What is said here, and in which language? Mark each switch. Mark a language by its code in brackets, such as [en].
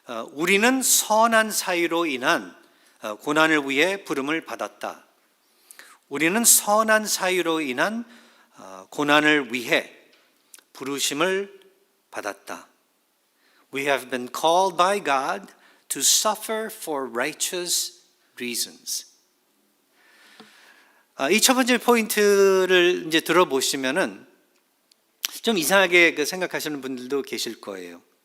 [ko] 우리는 선한 사유로 인한 고난을 위해 부름을 받았다. 우리는 선한 사유로 인한 고난을 위해 부르심을 받았다. [en] We have been called by God to suffer for righteous reasons. [ko] 이 첫 번째 포인트를 이제 들어보시면은 좀 이상하게 생각하시는 분들도 계실 거예요.